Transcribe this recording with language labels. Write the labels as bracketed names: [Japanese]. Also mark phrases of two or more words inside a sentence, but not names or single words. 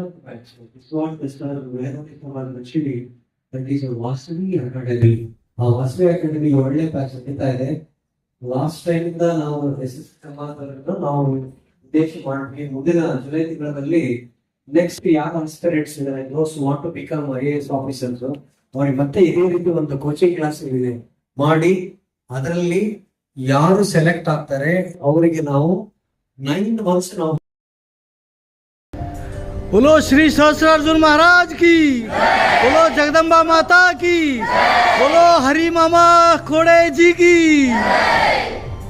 [Kannada] ವಾಸವಿ ಅಕಾಡೆಮಿ, ಆ ವಾಸವಿ ಅಕಾಡೆಮಿ ಒಳ್ಳೆ ಬ್ಯಾಚ್ ನಡೀತಾ ಇದೆ. [English] last time [Kannada] ಇಂದ ನಾವು SS ಸಮಾಜವನ್ನು ನಾವು ಉದ್ದೇಶ ಮಾಡಿದ್ವಿ. ಮುಂದಿನ ಜುಲೈ ತಿಂಗಳಲ್ಲಿ ನೆಕ್ಸ್ಟ್ ಯಾರು ಆಸ್ಪಿರೆಂಟ್ಸ್ ಇದ್ದಾರೆ, [English] those want to become IAS officers, [Kannada] ಅವ್ರಿಗೆ ಮತ್ತೆ ಇದೇ ರೀತಿ ಒಂದು [English] coaching class [Kannada] ಇದೆ ಮಾಡಿ, ಅದರಲ್ಲಿ ಯಾರು ಸೆಲೆಕ್ಟ್ ಆಗ್ತಾರೆ ಅವರಿಗೆ ನಾವು 9 months ನಾವು [Hindi] बोलो श्री सहस्रार्जुन महाराज की, बोलो जगदम्बा माता की, बोलो हरि मामा खोड़े जी की।